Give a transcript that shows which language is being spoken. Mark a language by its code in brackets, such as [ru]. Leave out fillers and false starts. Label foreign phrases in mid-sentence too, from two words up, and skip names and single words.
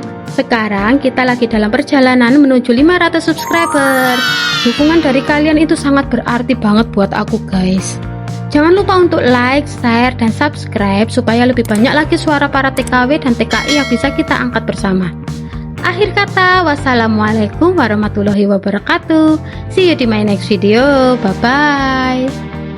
[id] Sekarang kita lagi dalam perjalanan menuju 500 subscriber. Dukungan dari kalian itu sangat berarti banget buat aku guys. Jangan lupa untuk like, share, dan subscribe supaya lebih banyak lagi suara para TKW dan TKI yang bisa kita angkat bersama. Akhir kata, [ar] والسلام عليكم ورحمة الله وبركاته. [en] See you di my next video. Bye-bye.